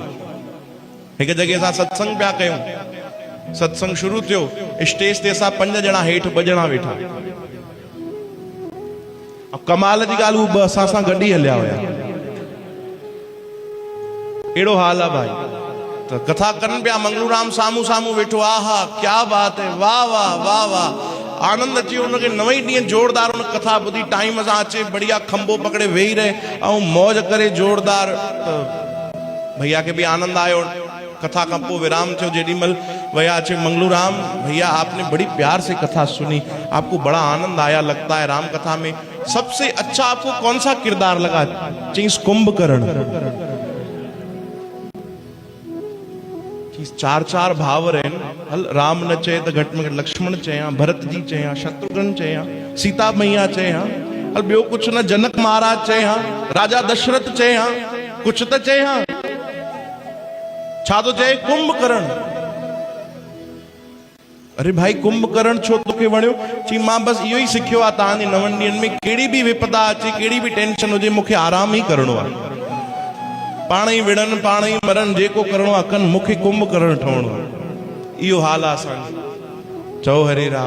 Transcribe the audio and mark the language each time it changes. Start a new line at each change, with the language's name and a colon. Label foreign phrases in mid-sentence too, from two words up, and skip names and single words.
Sindhi: हिकु जॻह असां सत्संग पिया कयूं, सत्संग शुरू थियो, स्टेज ते असां 5 ॼणा, हेठि 2 ॼणा वेठा। कमाल जी ॻाल्हि, हू 2 असां सां गॾु ई हलिया हुया। अहिड़ो हाल आहे भाई। त कथा कनि पिया, मंगलू राम साम्हूं साम्हूं वेठो,
Hindi: आहा क्या बात है, वाह वाह वाह वाह।
Sindhi: आनंद अची हुनखे 9 ॾींहं जोरदार हुन कथा ॿुधी, टाइम सां अचे, बढ़िया खंबो पकड़े वेही रहे ऐं मौज करे जोरदार।
Hindi: भैया के भी आनंद आयो।
Sindhi: कथा का पो विराम थियो,
Hindi: जेडीमल भैया अच्छे मंगलू राम भैया आपने बड़ी प्यार से कथा सुनी, आपको बड़ा आनंद आया लगता है राम कथा में, सबसे अच्छा आपको कौन सा किरदार लगा? चीज कुंभकर्ण।
Sindhi: 4 भावर आहिनि, हल राम न चए त घटि में घटि लक्ष्मण चया, भरत जी चया, शत्रुघ्न चया, सीता मैया चया, हल ॿियो कुछ न, जनक महाराज चया, राजा दशरथ चया, कुछ त चया, छा तो चए? कुंभकर्ण। अरे भाई कुंभकर्ण छो तोखे वणियो? चई मां बस इहो ई सिखियो आहे तव्हांजे 9 ॾींहंनि में, कहिड़ी बि विपदा अचे, कहिड़ी बि टेंशन हुजे, मूंखे आराम ई करणो आहे। पाण ई विढ़नि, पाण ई मरनि, जेको करणो आहे कनि, मूंखे कुंभकर्ण ठहणो आहे। इहो हाल आहे असांजो। चओ हरे राम।